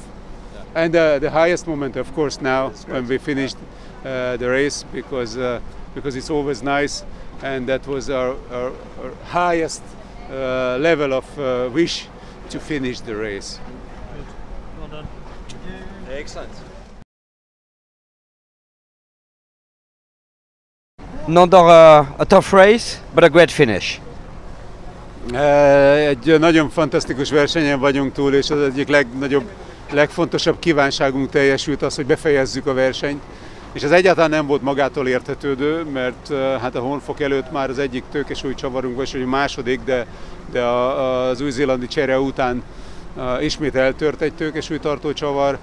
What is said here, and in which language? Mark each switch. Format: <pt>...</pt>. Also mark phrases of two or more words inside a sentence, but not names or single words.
<en>And the highest moment, of course, now when we finished the race, because it's always nice, and that was our highest level of wish to finish the race. Good. Well done. Excellent. Nandor, a tough race, but a great finish.</en> <hu>Egy nagyon fantasztikus versenyen vagyunk túl, és az egyik legfontosabb kívánságunk teljesült az, hogy befejezzük a versenyt. És ez egyáltalán nem volt magától értetődő, mert hát a Honfok előtt már az egyik tőkesúlycsavarunk, vagy a második, de az új-zélandi csere után ismét eltört egy tőkesúlytartó csavar.</hu>